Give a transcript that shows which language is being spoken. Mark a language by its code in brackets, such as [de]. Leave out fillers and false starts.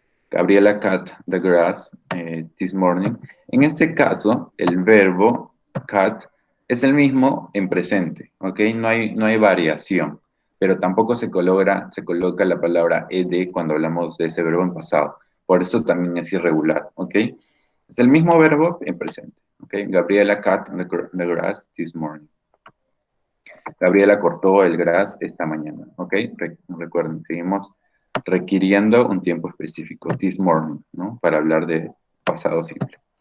[en] Gabriela cut the grass this morning. [es] En este caso, el verbo cut es el mismo en presente, ¿ok? No hay variación, pero tampoco se coloca la palabra ed cuando hablamos de ese verbo en pasado. Por eso también es irregular, ¿ok? Es el mismo verbo en presente, ¿ok? [en] Gabriela cut the grass this morning. [es] Gabriela cortó el grass esta mañana, ¿ok? Recuerden, seguimos requiriendo un tiempo específico, [en] this morning, [es] ¿no? Para hablar de pasado simple.